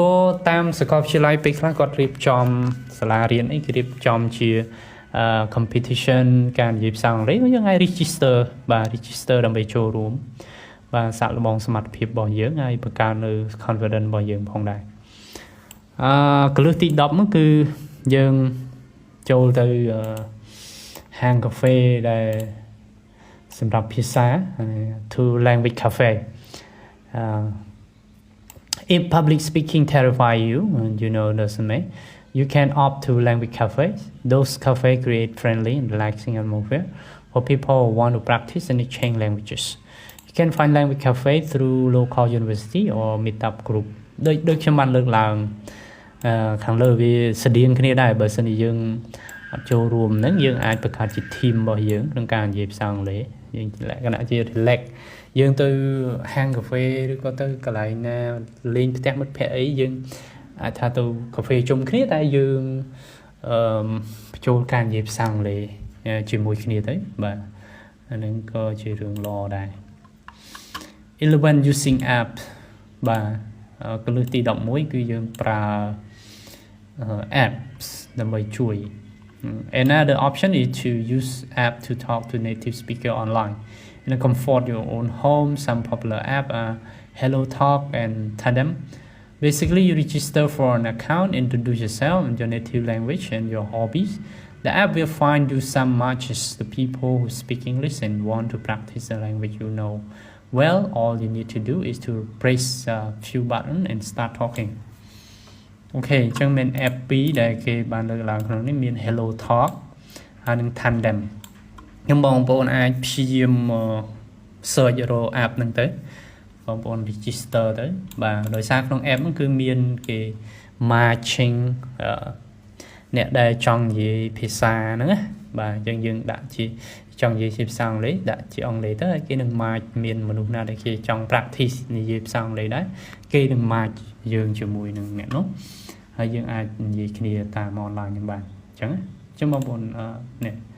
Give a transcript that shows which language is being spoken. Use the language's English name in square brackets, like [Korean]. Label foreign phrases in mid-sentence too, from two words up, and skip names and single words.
[Khmer] ក៏តាមសាកលវិទ្យាល័យពេលខ្លះគាត់រៀបចំសាលារៀនអីគេរៀបចំជា competition ការនិយាយភាសាអង់គ្លេសយើងអាច register បាទ register ដើម្បីចូលរួមបាទសាកល្បងសមត្ថភាពរបស់យើងហើយបង្កើននៅ confidence របស់យើងផងដែរកន្លឹះទី10ហ្នឹងគឺយើងចូលទៅហាងកាហ្វេដែលសម្រាប់ភាសា [English] to language cafe if public speaking terrify you and you know doesn't make you can opt to language cafes those cafes create friendly and relaxing atmosphere for people who want to practice and exchange languages you can find language cafe through local university or meetup group [Khmer] ដូចខ្ញុំបានលើកឡើងខាងលើវាស្តៀងគ្នាដែរបើសិនជាយើងអត់ចូលរួមហ្នឹងយើងអាចបង្កើតជា team របស់យើងក្នុងការនិយាយភាសាអង់គ្លេសយើងលក្ខណៈជា relax យើងទៅហាងកាហ្វេឬក៏ទៅកន្លែងណាលេងផ្ទះមិត្តភ័ក្តិអីយើងអាចថាទៅកាហ្វេជុំគ្នាតែយើងបញ្ចូលការនិយាយភាសាអង់គ្លេសជាមួយគ្នាទៅបាទអាហ្នឹងក៏ជារឿងល្អដែរ [English] 11 using app [Khmer] បាទកន្លឹះទី11គឺយើងប្រើ apps ដើម្បីជួយ [English] Another option is to use app to talk to native speaker online in the comfort of your own home. Some popular apps are HelloTalk and Tandem. Basically, you register for an account, introduce yourself and your native language and your hobbies. The app will find you some matches to people who speak English and want to practice the language you know. Well, all you need to do is to press a few buttons and start talking. [Khmer] អូខេអញ្ចឹងមាន app 2ដែលគេបានលើកឡើងក្នុងនេះមាន Hello Talk ហើយនិង Tandem ខ្ញុំបងប្អូនអាចព្យាយាម search រក app ហ្នឹងទៅបងប្អូន register ទៅបាទដោយសារក្នុង app ហ្នឹងគឺមានគេ matching អ្នកដែលចង់និយាយភាសាហ្នឹងណាបាទអញ្ចឹងយើងដាក់ជាចង់និយាយជាភាសាអង់គ្លេសដាក់ជាអង់គ្លេសទៅហើយគេនឹង match មានមនុស្សណាដែលគេចង់ practice និយាយភាសាអង់គ្លេសដែរគេនឹង match យើងជាមួយនឹងអ្នកនោះហើយយើងអាចនិយាយគ្នាតាម online ហ្នឹងបានអញ្ចឹងបងប្អូននេះ